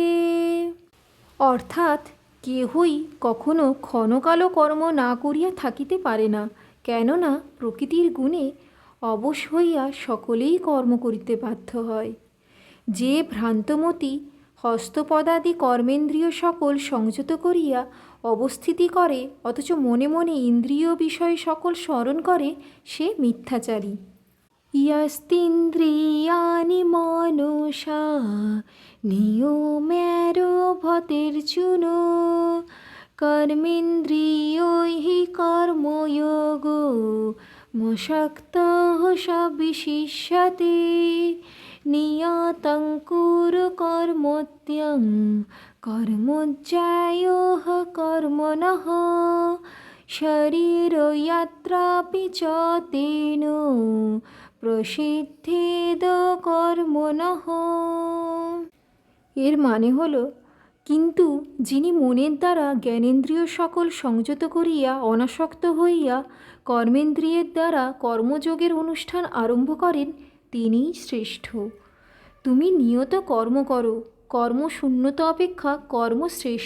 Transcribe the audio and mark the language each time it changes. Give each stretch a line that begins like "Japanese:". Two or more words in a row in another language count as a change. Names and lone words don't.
Bangla: অর্থাৎ কেহই কখনো ক্ষণকালও কর্ম না করিয়া থাকিতে পারে না, কেননা প্রকৃতির গুণে অবশ হইয়া সকলেই কর্ম করিতে বাধ্য হয়। যে ভ্রান্তমতি হস্তপদাদি কর্মেন্দ্রিয় সকল সংযত করিয়া অবস্থিতি করে অথচ মনে মনে ইন্দ্রিয় বিষয় সকল স্মরণ করে, সে মিথ্যাচারী।
Sanskrit: ইয়স্তিন্দ্রিয়াণি মনসা নিয়ম্যারভতের্জুন কর্মেন্দ্রিয়ৈঃ কর্মযোগো মশক্তঃ স বিশিষ্যতে নিয়তং কুরু কর্মত্যং কর্মজ্যায়োঃ কর্মণঃ শরীরয়াত্রাপি চ তেন প্রসিদ্ধেদ কর্মণঃ।
Bangla: এর মানে হলো, কিন্তু যিনি মনের দ্বারা জ্ঞানেন্দ্রিয় সকল সংযত করিয়া অনাসক্ত হইয়া কর্মেন্দ্রিয়ের দ্বারা কর্মযোগের অনুষ্ঠান আরম্ভ করেন, তিনিই শ্রেষ্ঠ। তুমি নিয়ত কর্ম করো, কর্মশূন্যতা অপেক্ষা কর্ম শ্রেষ্ঠ।